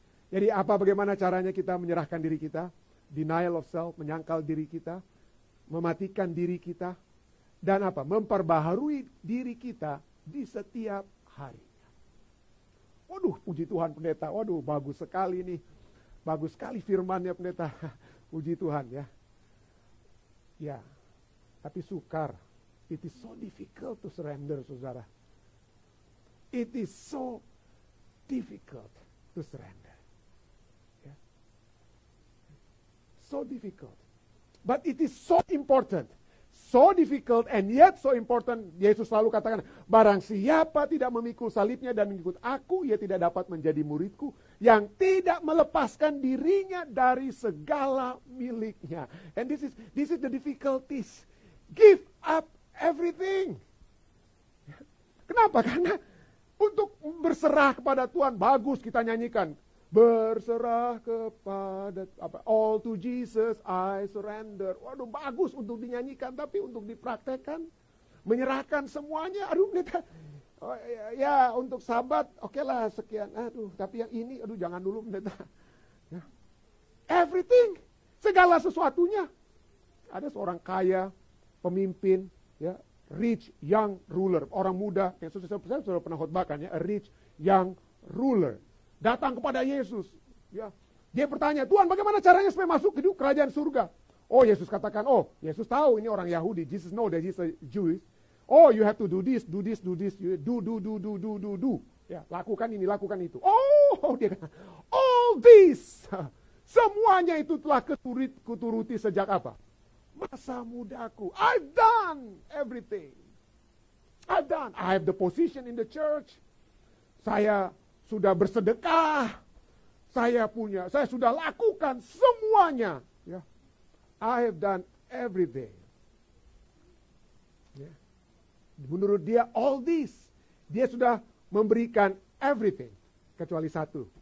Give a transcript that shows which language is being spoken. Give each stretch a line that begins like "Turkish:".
Indonesian: Jadi bagaimana caranya kita menyerahkan diri kita? Denial of self, menyangkal diri kita, mematikan diri kita, dan memperbaharui diri kita di setiap harinya. Waduh, puji Tuhan pendeta. Waduh, bagus sekali nih. Bagus sekali firmannya pendeta. Puji Tuhan ya. Ya, tapi sukar.
English: It is so difficult to surrender, saudara. It is so difficult to surrender. Ya. So difficult. But it is so important. So difficult and yet so important.
Indonesian: Yesus selalu katakan, barang siapa tidak memikul salibnya dan mengikut aku, ia tidak dapat menjadi muridku, yang tidak melepaskan dirinya dari segala miliknya.
English: And this is the difficulties. Give up everything. Kenapa?
Indonesian: Karena untuk berserah kepada Tuhan, bagus kita nyanyikan. Berserah kepada
English: all to Jesus I surrender.
Indonesian: Waduh, bagus untuk dinyanyikan, tapi untuk dipraktekkan, menyerahkan semuanya. Aduh, pendeta, ya untuk sahabat, oke lah sekian. Aduh, tapi yang ini, aduh jangan dulu pendeta. Ya. Everything, segala sesuatunya. Ada seorang kaya, pemimpin, ya,
English: rich young ruler,
Indonesian: orang muda yang saya sudah pernah khotbahkan ya,
English: a rich young ruler.
Indonesian: Datang kepada Yesus. Ya. Dia bertanya, Tuhan bagaimana caranya supaya masuk ke kerajaan surga? Oh, Yesus katakan, Yesus tahu ini orang Yahudi.
English: Jesus know that he's a Jewish. Oh, you have to do this, do this, do this. Do.
Indonesian: Ya, lakukan ini, lakukan itu. Oh, dia kata,
English: all this.
Indonesian: Semuanya itu telah kuturuti sejak apa? Masa mudaku.
English: I've done everything. I have the position in the church.
Indonesian: Saya sudah bersedekah, saya sudah lakukan semuanya.
English: Ya. I have done everything.
Indonesian: Ya. Menurut dia,
English: all this,
Indonesian: dia sudah memberikan everything, kecuali satu.